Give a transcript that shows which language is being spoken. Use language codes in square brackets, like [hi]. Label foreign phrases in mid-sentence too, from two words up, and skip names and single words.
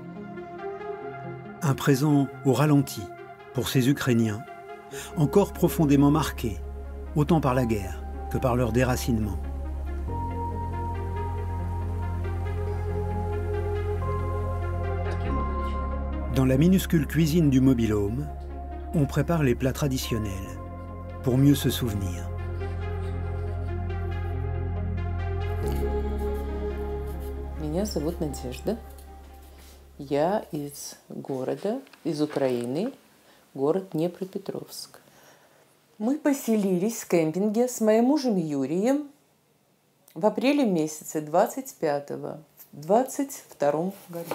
[fr] Un présent au ralenti pour ces Ukrainiens, encore profondément marqués, autant par la guerre que par leur déracinement. Dans la minuscule cuisine du mobil-home, on prépare les plats traditionnels pour mieux se souvenir. [ru] Меня зовут Надежда. Я из города, из Украины, город Днепропетровск. Мы поселились в кемпинге с моим мужем Юрием в апреле месяце 25-го, в 22-м году.